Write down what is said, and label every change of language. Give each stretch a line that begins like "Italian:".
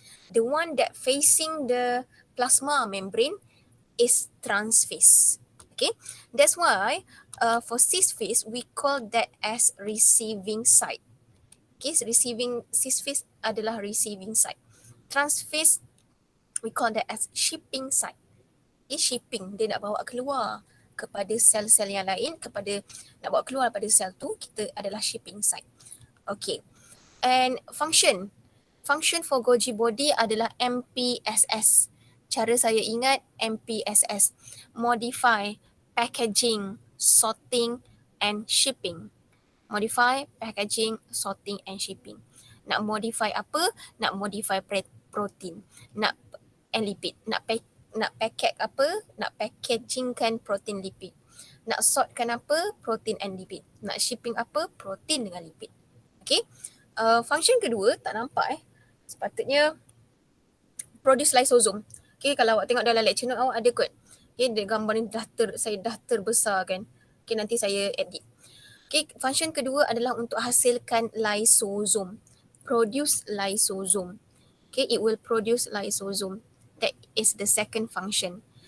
English: The one that facing the plasma membrane is trans face. Okay, that's why for cis face we call that as receiving site. Okay, so cis face adalah receiving site. Trans face we call that as shipping site.
Malay: Okay, shipping, dia nak bawa keluar kepada sel-sel yang lain, nak bawa keluar daripada sel tu, kita adalah shipping site.
English: Okay, and function for Golgi body adalah MPSS.
Malay: Cara saya ingat
English: MPSS, modify, packaging, sorting and shipping. Modify, packaging, sorting and shipping.
Malay: Nak modify apa? Nak modify protein, nak lipid, nak packet apa? Nak packagingkan protein lipid. Nak sortkan apa? Protein and lipid. Nak shipping apa? Protein dengan lipid. Okay. Function kedua tak nampak sepatutnya produce lysosome. Okay, kalau awak tengok dalam lecture note awak ada kot. Okay, dia gambar ni saya dah terbesar kan. Okay, nanti saya edit. Okay, function kedua adalah untuk hasilkan lysosome.
English: Produce lysosome. Okay, it will produce lysosome. That is the second function.